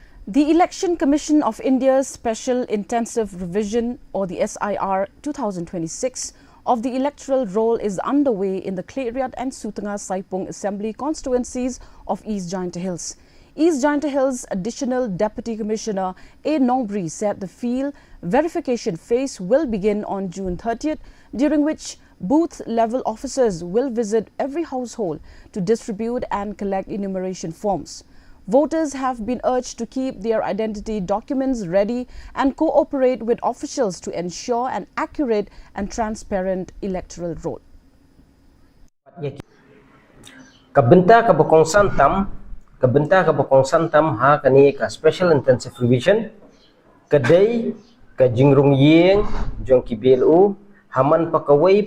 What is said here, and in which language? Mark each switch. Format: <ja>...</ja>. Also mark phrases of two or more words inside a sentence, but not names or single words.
<en>The Election Commission of India's Special Intensive Revision, or the SIR 2026, of the electoral roll is underway in the Klariat and Sutanga Saipung Assembly constituencies of East Jaintia Hills. East Jaintia Hills Additional Deputy Commissioner A. Nombri said the field verification phase will begin on June 30th, during which booth-level officers will visit every household to distribute and collect enumeration forms. Voters have been urged to keep their identity documents ready and cooperate with officials to ensure an accurate and transparent electoral roll.</en> <kha>Kabenta ka bokong santam ha kani ka</kha> <en>special intensive revision</en> <kha>kadai ka jingrung yeng jong ki BLO haman pakawai</kha>